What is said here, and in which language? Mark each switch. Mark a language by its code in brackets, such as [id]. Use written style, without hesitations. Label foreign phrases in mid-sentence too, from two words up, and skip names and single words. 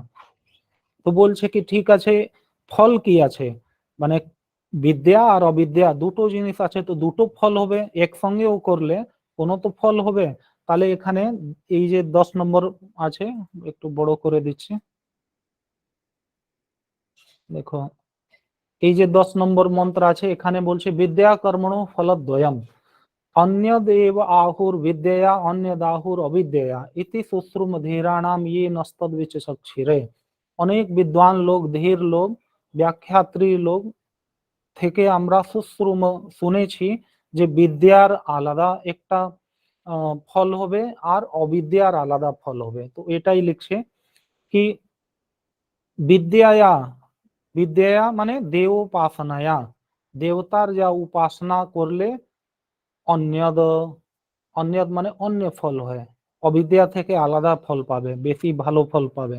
[bn] তো বলছে কি ঠিক আছে, ফল কি আছে, মানে বিদ্যা আর অবিদ্যা দুটো জিনিস আছে, তো দুটো ফল হবে, একসঙ্গেও করলে কোনো তো ফল হবে। তাহলে এখানে এই যে 10 নম্বর আছে, একটু বড় করে দিচ্ছি, দেখো এই যে 10 নম্বর মন্ত্র আছে, এখানে বলছে [sa] বিদ্যা কর্মণো ফলদ্বয়ম अन्यदेव आहुर विद्यया अन्यदाहुर अविद्यया इति सुश्रुम धीराणाम ये नस्तद्विचक्षिरे। [bn] অনেক বিদ্বান লোক, ধীর লোক, ব্যাখ্যাত্রী লোক থেকে আমরা সুশ্রুম শুনেছি যে বিদ্যার আলাদা একটা ফল হবে আর অবিদ্যার আলাদা ফল হবে। তো এটাই লিখছে কি বিদ্যায়া, বিদ্যায়া মানে দেব উপাসনায়া, দেবতার যা উপাসনা করলে অন্যদ, অন্যদ মানে অন্য ফল হয়, অবিদ্যা থেকে আলাদা ফল পাবে, বেশি ভালো ফল পাবে।